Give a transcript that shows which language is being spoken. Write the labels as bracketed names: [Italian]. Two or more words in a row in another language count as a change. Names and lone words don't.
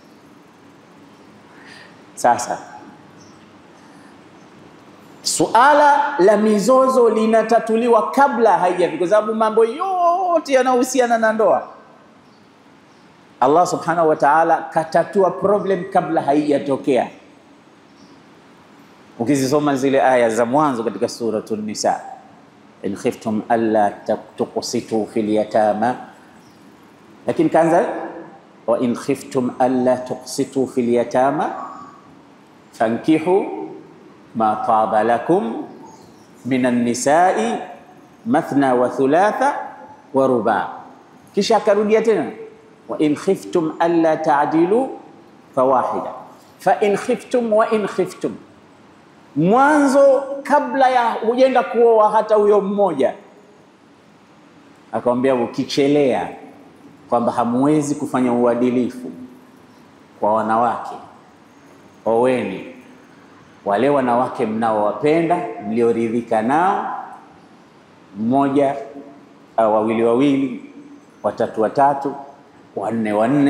[Swahili] Sasa suala la mizozo linatatuliwa kabla haijafika, kwa sababu mambo yote yanayohusiana na ndoa Allah [Arabic] سبحانه وتعالى [Swahili] katatua problem kabla haijatokea. Ukizisoma zile aya za mwanzo katika suratul Nisa, [Arabic] إن خفتم ألا تقسطوا في اليتامى, [Swahili] lakini kaanza [Arabic] وإن خفتم ألا تقسطوا في اليتامى فانكحوا ما طاب لكم من النساء مثنى وثلاث ورباع. [Swahili] Kisha akarudia tena [Arabic] وإن خفتم ألا تعدلوا فواحدة فإن خفتم وإن خفتم. [Swahili] Mwanzo kabla ya hujenda kuoa hata huyo mmoja akamwambia ukichelea kwamba hamwezi kufanya uadilifu kwa wanawake, oweni wale wanawake mnaowapenda, mlioridhika nao, mmoja au wawili, watatu, wanne.